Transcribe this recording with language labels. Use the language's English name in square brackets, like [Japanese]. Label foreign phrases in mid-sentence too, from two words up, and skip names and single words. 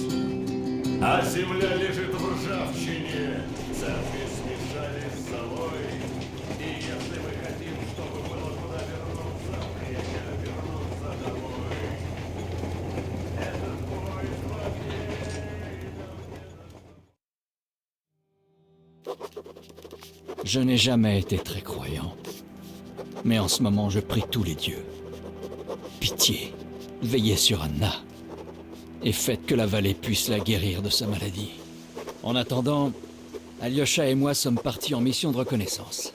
[Russian] А земля лежит в ржавчине, церкви смешали с собой. И если мы хотим, чтобы было куда вернуться, время вернуться домой. Этот бой в [French] Je n'ai jamais été très croyant. Mais en ce moment, je prie tous les dieux. Pitié, veillez sur Anna. Et faites que la vallée puisse la guérir de sa maladie. En attendant, Alyosha et moi sommes partis en mission de reconnaissance.